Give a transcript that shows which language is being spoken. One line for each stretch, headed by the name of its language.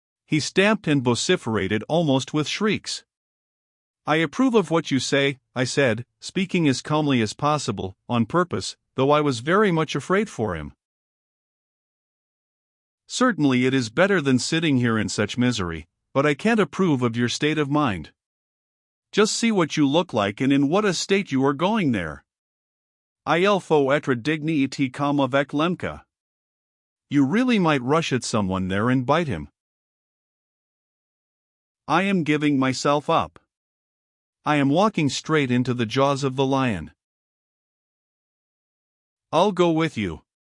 English: He stamped and vociferated almost with shrieks. I approve of what you say, I said, speaking as calmly as possible, on purpose, though I was very much afraid for him. Certainly it is better than sitting here in such misery, but I can't approve of your state of mind. Just see what you look like and in what a state you are going there.
French: Il faut être digne et calme avec Lemka.
English: You really might rush at someone there and bite him. I am giving myself up. I am walking straight into the jaws of the lion. I'll go with you.